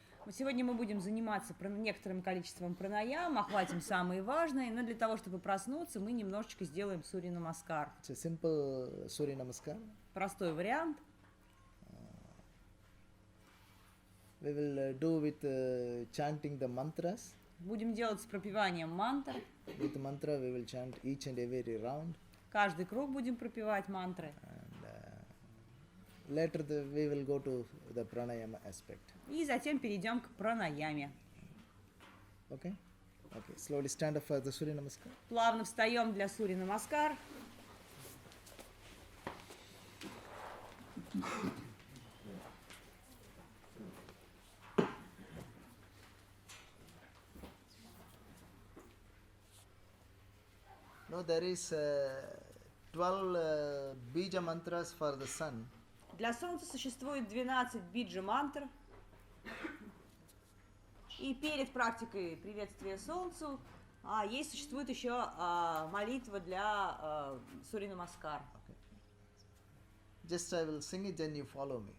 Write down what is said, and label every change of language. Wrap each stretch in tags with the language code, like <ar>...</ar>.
<ru>Сегодня мы будем заниматься некоторым количеством пранаям, охватим самые важные, но для того, чтобы проснуться, мы немножечко сделаем Сурья Намаскар.</ru> <en>It's a simple Surya Namaskar.</en> <ru>Простой вариант.</ru> <en>We will do with chanting the mantras.</en> <ru>Будем делать с пропеванием мантр.</ru> <en>With the mantra, we will chant each and every round.</en> <ru>Каждый круг будем пропевать мантры.</ru> <en>And later we will go to the pranayama aspect.</en> <ru>И затем перейдем к пранаяме.</ru> <en>Okay? Okay. Slowly stand up for the Surya Namaskar.</en> <ru>Плавно встаем для Сурья Намаскар.</ru> <en>No, there is 12 bija mantras for the sun.</en> <ru>Для Солнца существует 12 биджа-мантр. И перед практикой приветствия Солнцу Существует еще молитва для Сурья Намаскар.</ru> <en>Okay. Just I will sing it, then you follow me.</en>